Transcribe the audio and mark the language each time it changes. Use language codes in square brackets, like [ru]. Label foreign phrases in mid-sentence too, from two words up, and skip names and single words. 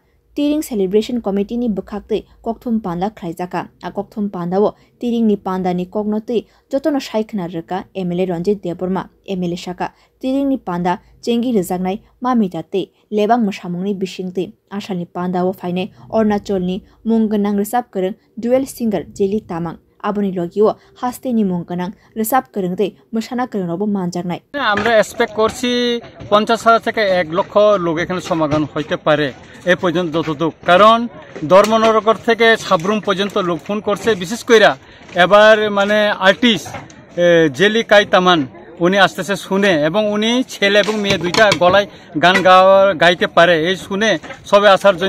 [trp] Tiring Celebration Committee ni bukhakte kokthum panda khlaijaka a kokthum panda wo tiring ni panda ni kognoti jotono shaikhna reka MLA Ranjit Deborma MLA Shaka tiring ni panda chengi rejagnai mamitate lebang musamungni bisingte ashalni panda wo faine Arunachal ni mungganang resap kereng [en] dual singer [trp] Jeli Tamang aboni logio haste ni mungganang resap kerengte musana kerengbo manjaknai [bn] আমরা এক্সপেক্ট করছি 50,000 থেকে 1 লক্ষ লোক এখানে সমাগম হইতে পারে এই পর্যন্ত যতটুক কারণ ধর্মনগর থেকে সাবরুম পর্যন্ত লোক ফোন করছে বিশেষ কইরা এবার মানে আর্টিস্ট জেলি কাই তামান উনি আসতেছে শুনে এবং উনি ছেলে এবং মেয়ে দুইটা গলায় গান গাইতে পারে এই শুনে সবে আসার জন্য